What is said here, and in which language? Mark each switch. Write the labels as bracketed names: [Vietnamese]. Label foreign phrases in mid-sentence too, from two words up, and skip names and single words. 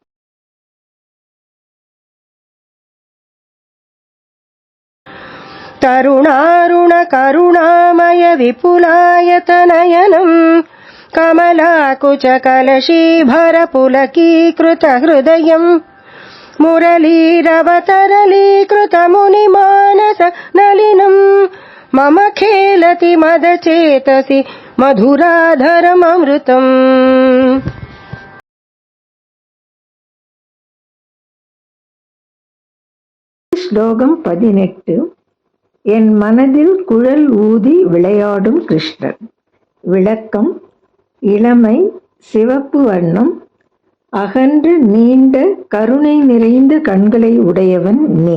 [Sanskrit] तरुणारुण करुणामय विपुलायतनयनम् कमलाकुच कलशीभर पुलकीकृत हृदयम् मुरलीरवतरलीकृत मुनिमानस नलिनम् मम खेलति मदचेतसि मधुराधरममृतम्। [Tamil] ஸ்லோகம் 18. என் மனதில் குழல் ஊதி விளையாடும் கிருஷ்ணர். விளக்கம். இளமை, சிவப்பு வண்ணம், அகன்று நீண்ட கருணை நிறைந்த கண்களை உடையவன் நீ.